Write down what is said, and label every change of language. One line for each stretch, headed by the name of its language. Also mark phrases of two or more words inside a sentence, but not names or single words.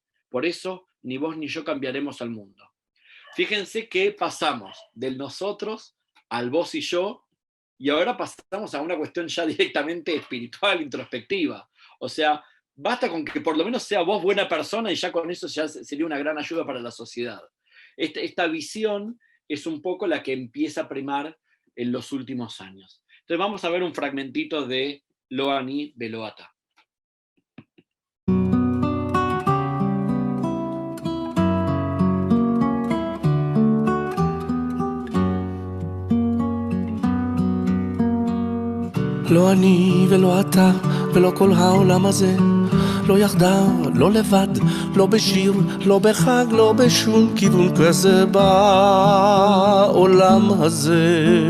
Spanish: Por eso, ni vos ni yo cambiaremos al mundo. Fíjense que pasamos del nosotros al vos y yo, y ahora pasamos a una cuestión ya directamente espiritual, introspectiva. O sea, basta con que por lo menos sea vos buena persona y ya con eso ya sería una gran ayuda para la sociedad. Esta visión es un poco la que empieza a primar en los últimos años. Entonces vamos a ver un fragmentito de
Hebrew: לא אני ולא אתה. לא אני ולא אתה ולא כל העולם הזה, לא יחדיו, לא לבד, לא בשיר, לא בחג, לא בשום כיוון כזה בעולם הזה.